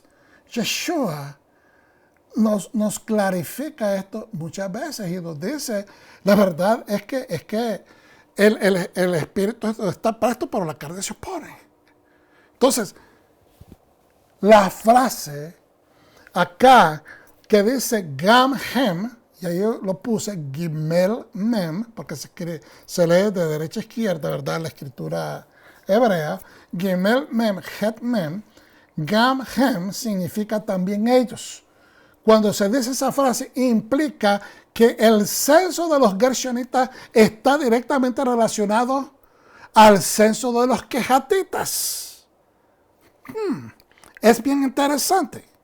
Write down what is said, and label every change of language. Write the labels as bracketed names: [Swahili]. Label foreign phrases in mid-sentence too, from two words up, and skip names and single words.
[Spanish] Yeshua nos clarifica esto muchas veces y nos dice, la verdad es que el espíritu está presto, pero la carne se opone. Entonces, la frase acá que dice Gam-Hem, y ahí yo lo puse Gimel-Mem, porque se lee de derecha a izquierda, ¿verdad? La escritura hebrea. Gimel-Mem, Het-Mem. Gam-Hem significa también ellos. Cuando se dice esa frase, implica que el censo de los gershonitas está directamente relacionado al censo de los quejatitas. Es bien interesante.